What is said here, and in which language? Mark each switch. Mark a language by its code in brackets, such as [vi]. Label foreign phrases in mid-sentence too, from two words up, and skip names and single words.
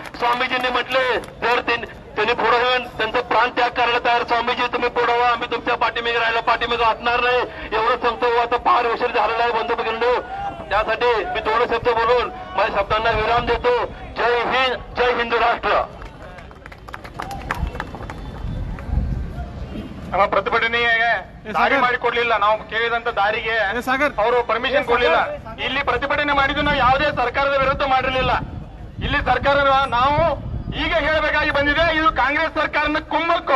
[mr] स्वामीजींनी म्हटले जर त्यांनी पुढे येऊन त्यांचा प्राण त्याग करायला तयार स्वामीजी तुम्ही पुढे व्हा. आम्ही तुमच्या पाठीमागे राहायला पाठीमागे असणार नाही एवढं सांगतो. आता फार उशीर झालेला आहे बंधू भगिनींनो. त्यासाठी मी 2 शब्द बोलून माझ्या शब्दांना विराम देतो. जय हिंद, जय हिंदू राष्ट्र. [kn] ನಮ್ಮ ಪ್ರತಿಭಟನೆಗೆ ದಾರಿ ಮಾಡಿಕೊಡ್ಲಿಲ್ಲ. ನಾವು ಕೇಳಿದಂತ ದಾರಿಗೆ ಅವರು ಪರ್ಮಿಷನ್ ಕೊಡ್ಲಿಲ್ಲ. ಇಲ್ಲಿ ಪ್ರತಿಭಟನೆ ಮಾಡಿದ್ದು ನಾವು ಯಾವುದೇ ಸರ್ಕಾರದ ವಿರುದ್ಧ ಮಾಡಿರಲಿಲ್ಲ. ಇಲ್ಲಿ ಸರ್ಕಾರ ನಾವು ಈಗ ಹೇಳಬೇಕಾಗಿ ಬಂದಿದೆ ಇದು ಕಾಂಗ್ರೆಸ್ ಸರ್ಕಾರನ ಕುಮ್ಮಕ್ಕು.